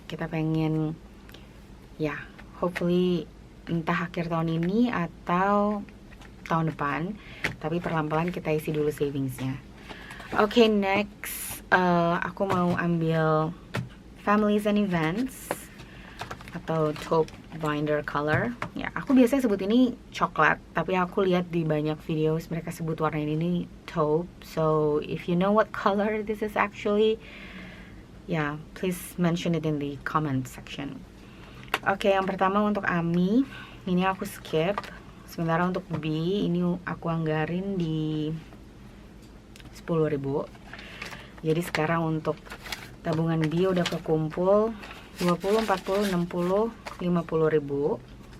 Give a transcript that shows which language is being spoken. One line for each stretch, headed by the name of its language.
Indonesian: Kita pengen ya hopefully entah akhir tahun ini atau tahun depan, tapi perlahan-lahan kita isi dulu savingsnya. Oke, next aku mau ambil families and events atau taupe binder color. Ya, aku biasanya sebut ini coklat, tapi aku lihat di banyak videos mereka sebut warna ini taupe.
English: So if you know what color this is actually, yeah, please mention it in the comment section.
Indonesian: Oke, yang pertama untuk Ami, ini aku skip. Sementara untuk B, ini aku anggarin di 10.000. Jadi sekarang untuk tabungan B udah kekumpul 20, 40, 60, 50.000.